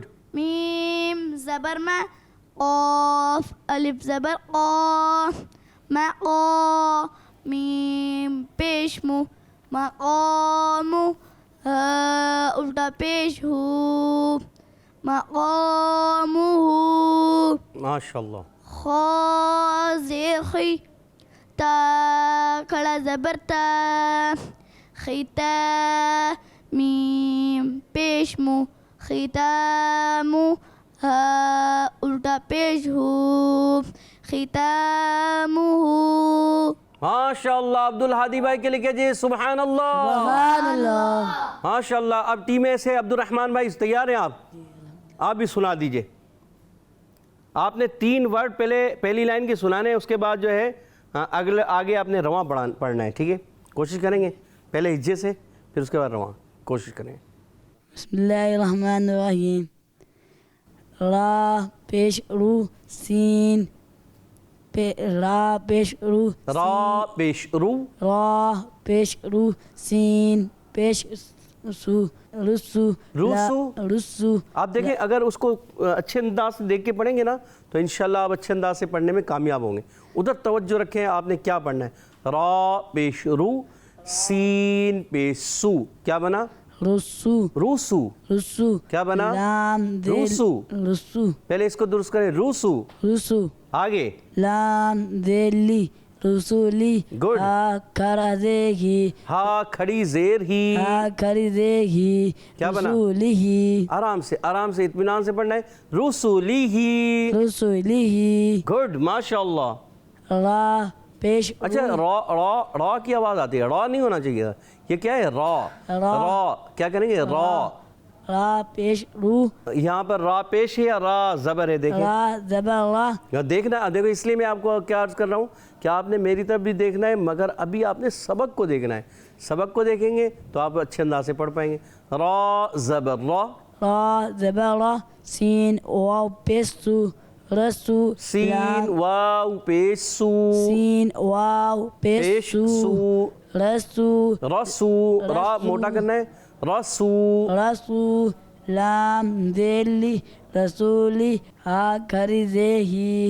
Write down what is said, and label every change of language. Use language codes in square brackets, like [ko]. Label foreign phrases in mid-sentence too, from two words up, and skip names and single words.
[ur] میم زبر ما، قاف الف زبر قا، مقا، میم پیش مو، مقامو، ہا الٹا پیش ہو، مقامو، ماشاءاللہ۔ خا زیخی، تا کھڑا زبر تا، خیتا، میم پیش مو، ختامو، ہا الٹا پیش ہو، ختامو۔ ماشاءاللہ عبدالہادی بھائی کے لیے کہجئے [ar] سبحان اللہ۔ سبحان اللہ۔ [ur] ماشاءاللہ۔ اب ٹیم اے سے عبدالرحمن بھائی تیار ہیں آپ بھی سنا دیجئے۔ آپ نے 3 ورڈ پہلی لائن کے سنانے ہیں، اس کے بعد جو ہے آگے آپ نے رواں پڑھنا ہے، ٹھیک ہے؟ کوشش کریں گے پہلے ہجے سے پھر اس کے بعد رواں، کوشش کریں۔ [ar] بسم اللہ الرحمن الرحیم، [ur] را پیش رو، سین را پیش رو، را پیش رو، را پیش رو، سین پیش سو، رسو، روسو۔ رسو۔ آپ دیکھیں اگر اس کو اچھے انداز سے دیکھ کے پڑھیں گے نا تو انشاءاللہ آپ اچھے انداز سے پڑھنے میں کامیاب ہوں گے۔ ادھر توجہ رکھیں آپ نے کیا پڑھنا ہے، را پیش رو، سین پیش سو، کیا بنا؟ رسو، روسو۔ رسو، کیا بنا؟ لام دل، روسو۔ رسو، پہلے اس کو درست کریں، روسو۔ رسو، آگے لام دلی، رسولی، Good. ہا کھڑا دے گی، ہا کھڑی زیر ہی، ہا کھڑی دے گی، کیا بنا؟ رسولی ہی، آرام سے اطمینان سے پڑھنا ہے، رسولی ہی۔ رسولی ہی، گڈ ماشاءاللہ۔ را پیش اچھا را کی آواز آتی ہے، را نہیں ہونا چاہیے، یہ کیا ہے؟ را کیا کریں گے؟ را پیش رو، یہاں پر را پیش ہے یا را زبر ہے؟ دیکھیں را زبر را، یا دیکھنا، دیکھو اس لیے میں آپ کو کیا عرض کر رہا ہوں کہ آپ نے میری طرف بھی دیکھنا ہے، مگر ابھی آپ نے سبق کو دیکھنا ہے۔ سبق کو دیکھیں گے تو آپ اچھے انداز سے پڑھ پائیں گے۔ را زبر را، را زبر را سین واو پیش سو رسو سین لام واو پیش سو سین واو پیش پیش سو سو رسو رسو را موٹا کرنا ہے رسو رسو لام ذیلی رسولی ہا کھری زیہی